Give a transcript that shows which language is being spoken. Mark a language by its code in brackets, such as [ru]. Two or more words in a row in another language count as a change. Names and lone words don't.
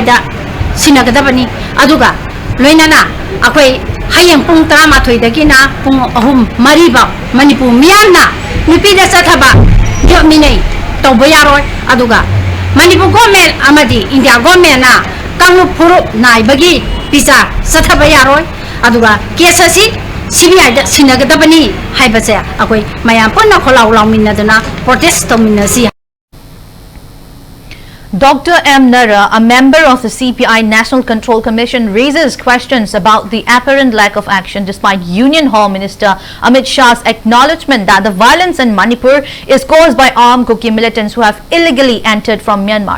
[mni] da sinagadabani aduga loinana akoi hayang pung 13 dagi na pung 3 ba Manipur miyamna nupi da sathaba yominei tawba yaroi aduga Manipur government amadi India government na kanglu puru naibagi pisa sathaba yaroi aduga kesasi CBI da sinagadabani haibase akoi mayam punna kholau lawminadana protest tominasi. [en] Dr. M. Nara, a member of the CPI National Control Commission, raises questions about the apparent lack of action despite Union Home Minister Amit Shah's acknowledgement that the violence in Manipur is caused by armed Kuki militants who have illegally entered from Myanmar.